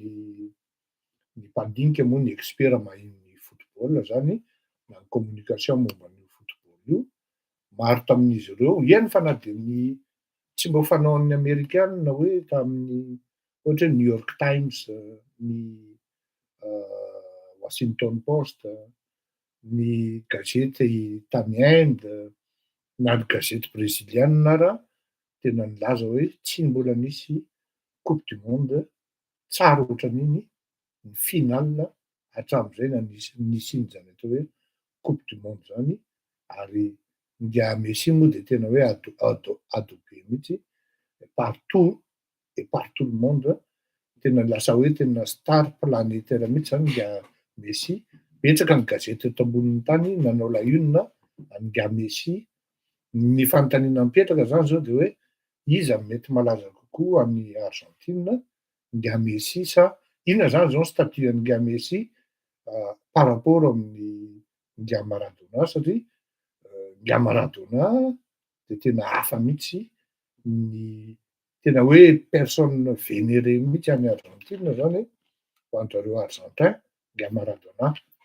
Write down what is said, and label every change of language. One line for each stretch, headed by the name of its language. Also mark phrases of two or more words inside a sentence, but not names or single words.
Malagasy: ny mpandinika moa ny expert mahay football zany na ny communication momban'io football io, maro tamin'izy ireo eny fa na dia ny tsy mba fanaon'ny Amerikana hoe tamin'ny ohatra hoe New York Times, ny Washington Post, ny gazety tany Inde na ny gazety brésilienne ara tena nilaza hoe tsy mbola nisy
French: coupe du monde
Malagasy: tsara ohatran'iny ny finale hatramin'izay na nisy iny zany atao hoe
French: coupe du monde
Malagasy: zany ary nga Messi moa dia tena hoe adobe mihitsy
French: partout le monde
Malagasy: tena lasa hoe tena
French: star planétaire
Malagasy: mihitsy zany nga Messi. Betsaka ny gazety eto ambonin'ny tany nanao la-une nga Messi, ny fanontaniana mipetraka zany zao dia hoe iza mety malaza kokoa any Argentine, nga Messi sa inona zany zao statut nga Messi
French: par rapport
Malagasy: amin'ny nga Maradona satria nga Maradona dia tena hafa mihitsy ny tena hoe
French: personne vénérée
Malagasy: mihitsy any Argentine zany ho an'zareo Argentin nga Maradona.